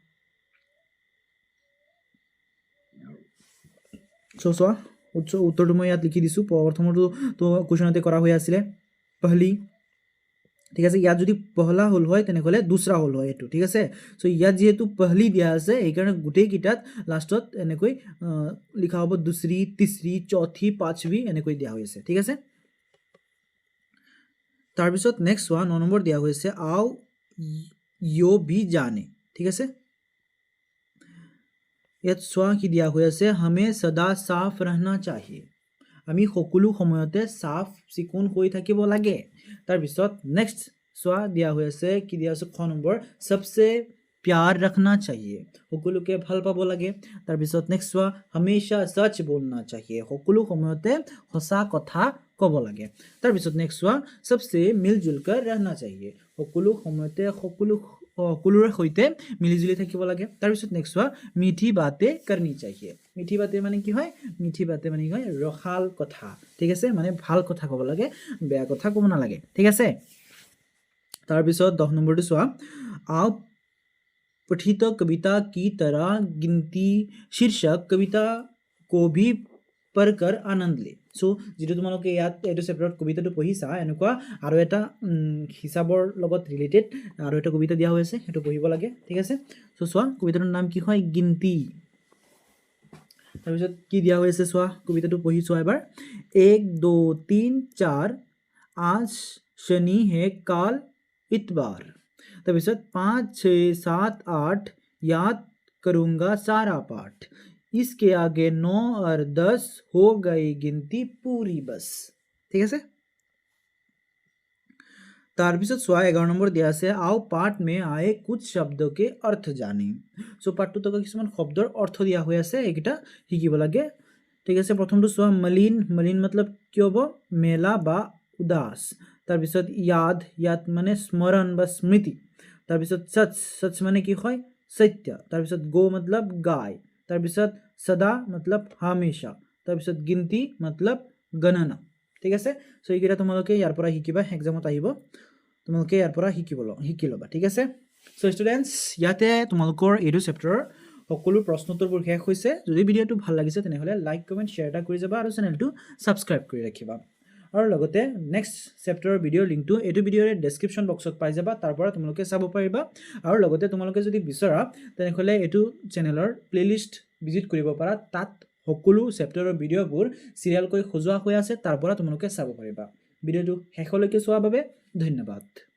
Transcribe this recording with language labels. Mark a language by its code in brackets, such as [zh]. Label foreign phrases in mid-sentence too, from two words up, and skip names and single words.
[as] সো চোৱা উত্তৰটো মই ইয়াত লিখি দিছো প্ৰথমটো তো কোৱেশ্চনতে কৰা হৈ আছিল পহলি ঠিক আছে ইয়াত যদি পহলা হল হয় তেনেহলে দুসৰা হল হয় এটো ঠিক আছে সো ইয়াত যেহেতু পহলি দিয়া আছে এই কাৰণে গুটেই কিটাত লাষ্টত এনেকৈ লিখা হ'ব [hi] दूसरी तीसरी चौथी पांचवी [as] এনেকৈ দিয়া হৈছে ঠিক আছে তাৰ পিছত নেক্সট 9 নম্বৰ দিয়া হৈছে [hi] आओ यो भी जाने [as] ঠিক আছে ইয়াত চোৱা কি দিয়া হৈ আছে [hi] हमें सदा साफ रहना चाहिए [as] আমি সকলো সময়তে সাফ চিকুণ হৈ থাকিব লাগে তাৰ পিছত নেক্সট চোৱা দিয়া হৈ আছে কি দিয়া আছে 6 নম্বৰ [hi] सबसे प्यार रखना चाहिए [as] সকলোকে ভাল পাব লাগে তাৰ পিছত নেক্সট চোৱা [hi] हमेशा सच बोलना चाहिए [as] সকলো সময়তে সঁচা কথা ক'ব লাগে তাৰ পিছত নেক্সট চোৱা [hi] सबसे मिलजुल कर रहना चाहिए [as] সকলো সময়তে সকলোৰে সৈতে মিলিজুলি থাকিব লাগে তাৰ পিছত নেক্সট চোৱা [hi] मीठी बातें करनी चाहिए मीठी बातें [as] মানে কি হয় [hi] मीठी बातें [as] মানে কি হয় ৰখাল কথা ঠিক আছে মানে ভাল কথা ক'ব লাগে বেয়া কথা ক'ব না লাগে ঠিক আছে তাৰ পিছত 10 নম্বৰটো চোৱা [hi] आप पठित कविता की तरह गिनती शीर्षक कविता को भी पढ़कर आनंद ले [as] सो যেটো তোমালোকে ইয়াত এটো চেপ্টাৰত কবিতাটো পঢ়িছা এনেকুৱা আৰু এটা হিসাবৰ লগত ৰিলেটেড আৰু এটা কবিতা দিয়া হৈছে হেতু পঢ়িব লাগে ঠিক আছে সো চোৱা কবিতাৰ নাম কি হয় গিনতি তাৰপিছত কি দিয়া হৈছে চোৱা কবিতাটো পঢ়ি চোৱা এবাৰ 1 2 3 4 [hi] आज शनि है काल इतवार [as] তাৰপিছত 5 6 7 8 [hi] याद करूंगा सारा पाठ इसके आगे 9 और 10 हो गई गिनती पूरी बस [as] ঠিক আছে তাৰপিছত চোৱা 11 নম্বৰ দিয়া আছে [hi] आओ पाठ में आए कुछ शब्दों के अर्थ जाने [as] সো পাঠটোত কিছুমান শব্দৰ অৰ্থ দিয়া হৈ আছে এইকেইটা শিকিব লাগে ঠিক আছে প্ৰথমটো চোৱা মলিন [hi] मलिन मतलब [as] কি হ'ব মেলা বা উদাস তাৰপিছত [hi] याद याद [as] মানে স্মৰণ বা স্মৃতি তাৰপিছত [hi] सच सच [as] মানে কি হয় सत्य তাৰপিছত [hi] गो मतलब गाय [as] তাৰপিছত [hi] सदा मतलब हमेशा [as] তাৰপিছত [hi] गिनती मतलब गणना [as] ঠিক আছে সো এইকেইটা তোমালোকে ইয়াৰ পৰা শিকিবা এক্সামত আহিব তোমালোকে ইয়াৰ পৰা শিকি ল'বা ঠিক আছে সো ষ্টুডেন্টস ইয়াতে তোমালোকৰ এইটো চেপ্টাৰৰ সকলো প্ৰশ্ন উত্তৰবোৰ শেষ হৈছে যদি ভিডিঅটো ভাল লাগিছে তেনেহলে [en] like comment share [as] এটা কৰি যাবা আৰু চেনেলটো সাবস্ক্ৰাইব কৰি ৰাখিবা আৰু লগতে নেক্সট চেপ্টাৰৰ ভিডিঅ লিংকটো এইটো ভিডিঅৰ ডেসক্ৰিপচন বক্সত পাই যাবা তাৰ পৰা তোমালোকে চাব পাৰিবা আৰু লগতে তোমালোকে যদি বিচৰা তেনেহলে এইটো চেনেলৰ প্লেলিষ্ট ভিজিট কৰিব পাৰা তাত সকলো চেপ্টাৰৰ ভিডিঅবোৰ সিৰিয়াল কৰি খোজোৱা হৈ আছে তাৰ পৰা তোমালোকে চাব পাৰিবা ভিডিঅটো শেষলৈকে চোৱাৰ বাবে ধন্যবাদ